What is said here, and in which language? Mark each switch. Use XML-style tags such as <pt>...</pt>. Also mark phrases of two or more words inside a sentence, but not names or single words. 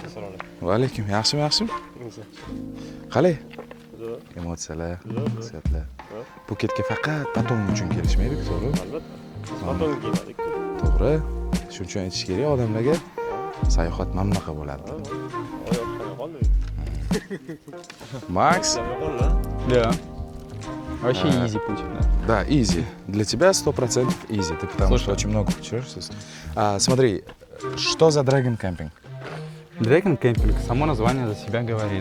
<uz>Va alaykum, yaxshimi, yaxshimi? Qalay? Emotsiyalar, hissiyotlar. Puketga faqat patong uchun kelishmaydi-ku, to'g'ri? Albatta. Patong kelmadik. To'g'ri. Shuning uchun aytish kerak odamlarga sayohat mana bunaqa bo'ladi.</uz> <ru>Макс? Да. Вообще easy путь, да. Да, easy. Для тебя 100% easy. Ты потому что очень много путешествуешь. Смотри, что за Dragon Camping? Dragon Camping, само название за себя говорит.</ru>